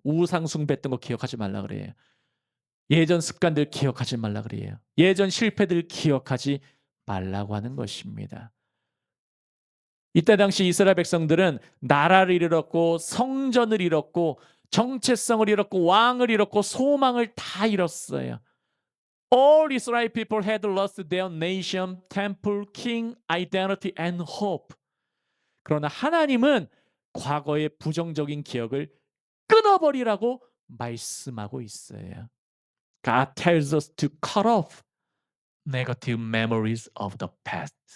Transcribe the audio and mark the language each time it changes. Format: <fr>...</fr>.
<ko>우상 숭배했던 거 기억하지 말라 그래요. 예전 습관들 기억하지 말라 그래요. 예전 실패들 기억하지 말라고 하는 것입니다. 이때 당시 이스라엘 백성들은 나라를 잃었고 성전을 잃었고 정체성을 잃었고 왕을 잃었고 소망을 다 잃었어요.</ko> <en>All Israel people had lost their nation, temple, king, identity and hope.</en> <ko>그러나 하나님은 과거의 부정적인 기억을 끊어버리라고 말씀하고 있어요.</ko> <en>God tells us to cut off negative memories of the past.</en>